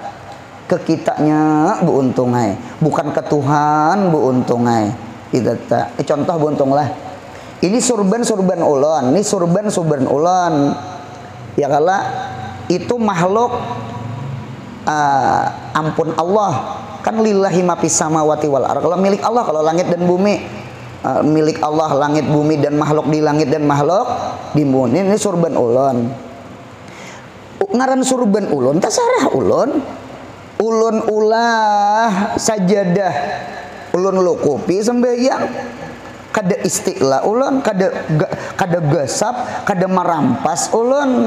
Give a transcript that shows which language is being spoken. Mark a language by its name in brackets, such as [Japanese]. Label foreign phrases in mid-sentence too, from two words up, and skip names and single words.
[Banjar] Ke kitanya bu untungai, bukan ke Tuhan bu untungai. Contoh bu untung lah. Ini surban ulon, ini surban ulon. Ya kala itu makhluk ampun Allah kan [Arabic] لله ما في السماوات والأرض. [Banjar] Kalau milik Allah, kalau langit dan bumi milik Allah, langit bumi dan makhluk di langit dan makhluk di bumi. Ini surban ulon. Ngaran surban ulon tasarah ulon. Ulun ulah sajadah, ulun lukupi sembahyang, kada istiqla ulun, kada gasap, kada merampas ulun.